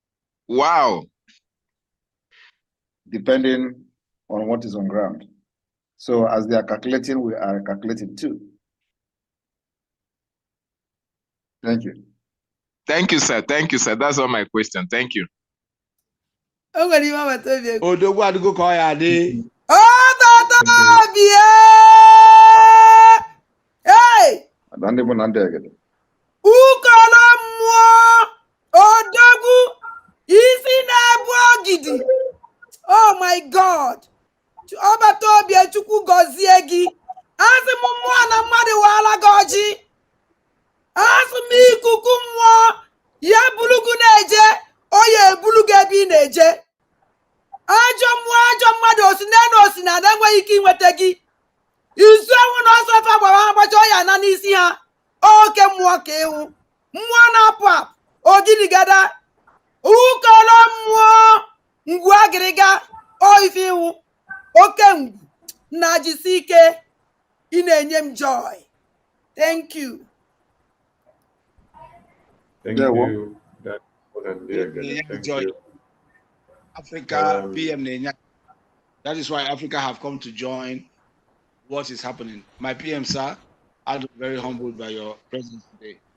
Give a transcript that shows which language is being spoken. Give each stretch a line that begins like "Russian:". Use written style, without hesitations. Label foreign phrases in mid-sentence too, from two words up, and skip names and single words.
English: Wow. Depending on what is on ground. So as they are calculating, we are calculating too. Thank you. Thank you, sir. Thank you, sir. That's all my question. Thank you.
Igbo: Odogwu adigo ka ọ ya dị.
English: Hey!
Igbo: Ukolo mmụọ odogwu isi na-ebu ogidi.
English: Oh my God!
Igbo: Ọbata obi Chukwu gọzie gị. Asị m mmụọ na mmadụ waala gị ọjị. Asị m ikuku mmụọ ya bulu gị na-eje, o ya ebulu gị ebe ị na-eje. Ajọ mmụọ ajọ mmadụ osi n'elu osi na ada enweghị ike inweta gị. Izu enwu na ọsọ efe gbara agbacha ọya na n'isi ha. Oke mmụọ ka ịhụ. Mmụọ na-apụ apụ. Ogidigada. Ukolo mmụọ. Ngwu agịrịga. O ife ịhụ. Oke ngwu. Na jisi ike. Ị na-enye m joy.
English: Thank you. Thank you. That's more than the Thank you. Africa PM Nenya. That is why Africa have come to join what is happening. My PM, sir, I'm very humbled by your presence today.